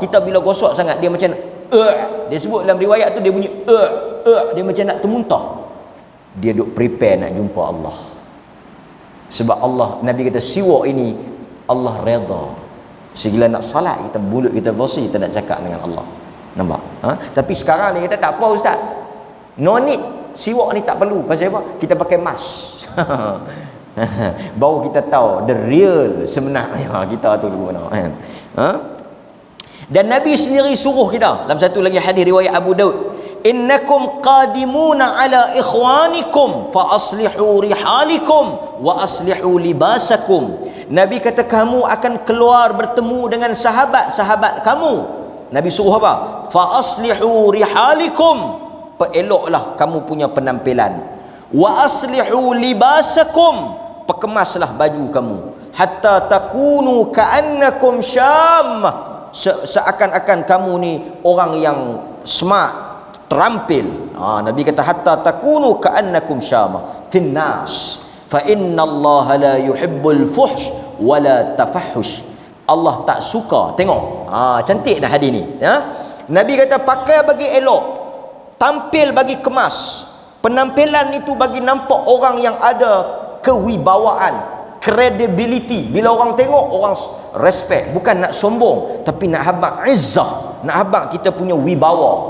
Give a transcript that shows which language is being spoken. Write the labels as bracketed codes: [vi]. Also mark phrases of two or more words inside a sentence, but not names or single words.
[ms] Kita bila gosok sangat dia macam dia sebut dalam riwayat tu dia bunyi dia macam nak termuntah. Dia duk prepare nak jumpa Allah. Sebab Allah, Nabi kata siwak ini Allah redha. Segala nak salat kita, mulut kita bersih, kita nak cakap dengan Allah. Nampak? Tapi sekarang ni kita tak apa ustaz, [en] no need, [ms] siwak ni tak perlu. Pasal apa? Kita pakai mask. Baru kita tahu [en] the real [ms] sebenarnya kita tu dulu mana kan. Dan Nabi sendiri suruh kita dalam satu lagi hadis riwayat Abu Daud, [ar] إنكم قادمون على إخوانكم فأصلحوا رحالكم وأصلحوا لباسكم. [ms] Nabi kata kamu akan keluar bertemu dengan sahabat-sahabat kamu. Nabi suruh apa? [ar] فأصلحوا رحالكم, [ms] pereloklah kamu punya penampilan. [ar] وأصلحوا لباسكم, [ms] perkemaslah baju kamu. [ar] حتى تكونوا كأنكم شام, [ms] seakan-akan kamu ni orang yang smart, terampil. Nabi kata [ar] حتى تكونوا كأنكم شامة في الناس فإن الله لا يحب الفحش ولا التفحش. [ms] Allah tak suka, tengok cantik dah hadis ni Nabi kata pakai bagi elok, tampil bagi kemas. Penampilan itu bagi nampak orang yang ada kewibawaan, credibility. Bila orang tengok, orang respect, bukan nak sombong, tapi nak habaq izzah, nak habaq kita punya wibawa.